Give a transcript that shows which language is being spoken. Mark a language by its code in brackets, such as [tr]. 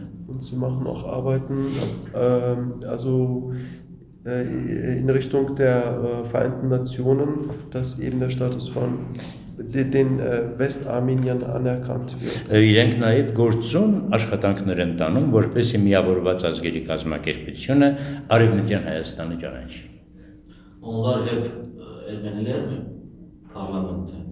[de] Und sie machen auch Arbeiten, also in Richtung der Vereinten Nationen, dass eben der Status von den Westarmeniern anerkannt wird. [hy] Իրենք նաև գործուն աշխատանքներ են տանում, որպեսզի միավորված ազգերի կազմակերպությունը Արևմտյան Հայաստանը ճանաչի։ [tr] Onlar hep Ermeniler mi? Parlamentte.